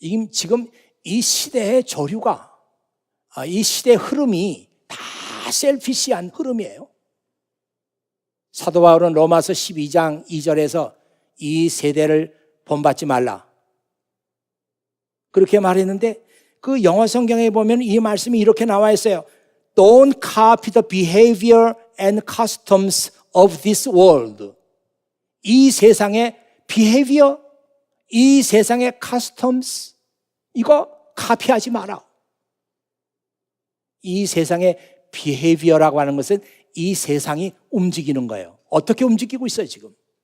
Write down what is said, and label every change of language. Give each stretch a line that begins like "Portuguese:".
Korean: 지금 이 시대의 조류가, 이 시대의 흐름이 다 셀피시한 흐름이에요. 사도 바울은 로마서 12장 2절에서 이 세대를 본받지 말라 그렇게 말했는데, 그 영어 성경에 보면 이 말씀이 이렇게 나와 있어요.
English: Don't copy the behavior and customs of this world.
Korean: 이 세상의 behavior, 이 세상의 customs, 이거 카피하지 마라. 이 세상의 behavior라고 하는 것은 이 세상이 움직이는 거예요. 어떻게 움직이고 있어요, 지금?